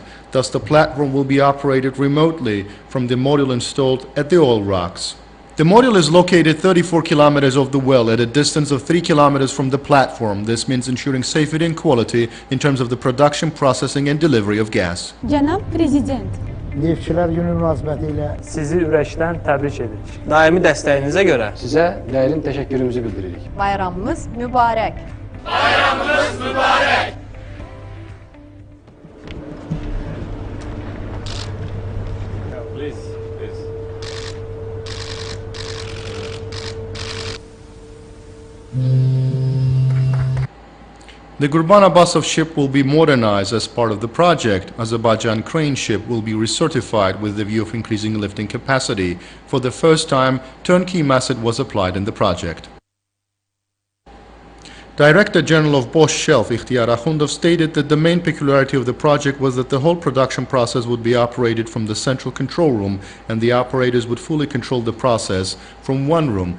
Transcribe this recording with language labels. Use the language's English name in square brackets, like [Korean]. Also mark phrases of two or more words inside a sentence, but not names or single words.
[English] Thus, the platform will be operated remotely from the module installed at the oil rocks. The module is located 34 kilometers off the well at a distance of 3 kilometers from the platform. This means ensuring safety and quality in terms of the production, processing and delivery of gas. [Azerbaijani] Cənab Prezident, Neftçilər Günü münasibətilə sizi ürəkdən təbrik edirik. Daimi dəstəyinizə görə sizə dərin təşəkkürümüzü bildiririk. bayramımız mübarək. bayramınız mübarək. [English] The Qurban Abbasov ship will be modernized as part of the project. Azerbaycan crane ship will be recertified with the view of increasing lifting capacity. For the first time, turnkey method was applied in the project. Director General of Bosch Shelf, İhtiyar Akhundov, stated that the main peculiarity of the project was that the whole production process would be operated from the central control room and the operators would fully control the process from one room.